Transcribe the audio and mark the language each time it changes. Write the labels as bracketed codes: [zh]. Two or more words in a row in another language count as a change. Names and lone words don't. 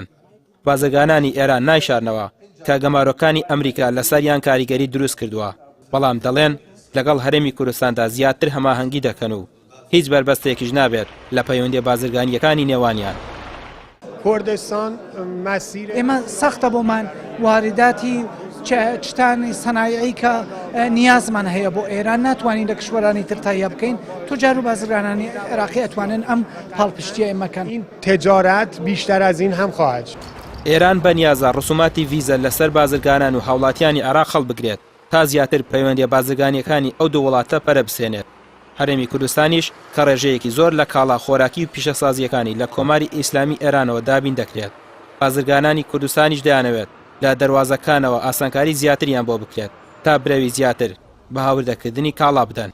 [ckb] بازرگانانی ئێران نایشارنەوە کە گەمارۆکانی ئەمریکا لەسەریان کاریگەری دروست کردووە، بەڵام دەڵێن لەگەڵ هەرێمی کوردستاندا زیاتر هەماهەنگی دەکەن و هیچ بربەستێکیش نابێت لە پەیوەندی بازرگانیەکانی نێوانیان. ئێمە سەختە بۆمان وارداتی چتانی سەنایعی کە نیازمان هەیە بۆ ئێران ناتوانین لە کشوەرانی تر تایە بکەین. تجار و بازرگانانی عێراقی ئەتوانن ئەم پاڵپشتیە ئێمەکەن. [fa] این تجارت بیشتر از این هم خواهد شد. [ckb] ئێران بەنیازە ڕسوماتی ڤیزە لەسەر بازرگانان و هاوڵاتیانی عێراق خەڵ بگرێت تا زیاتر پەیوەندی بازرگانیەکانی ئەو دوو وڵاتە پەرە بسێنێت. هەرێمی کوردستانیش کە ڕێژەیەکی زۆر لە کاڵا خۆراکی و پیشەسازیەکانی لە کۆماری ئیسلامی ئێرانەوە دابین دەکرێت. بازرگانانی کوردستانیش دەیانەوێت لە دەواازەکانەوە ئاسانکاری زیاتریان بۆ بکرێت تا برەوی زیاتر بە هاوردەکردنی کاڵا بدەن.